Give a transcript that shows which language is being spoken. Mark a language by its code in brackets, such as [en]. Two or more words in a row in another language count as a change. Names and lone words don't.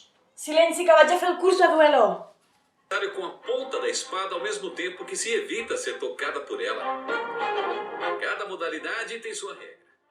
[ca] Silenci, que vaig a fer el curs de duelo. [pt] Com a ponta da espada ao mesmo tempo que se evita ser tocada por ela. Cada modalidade tem sua regra.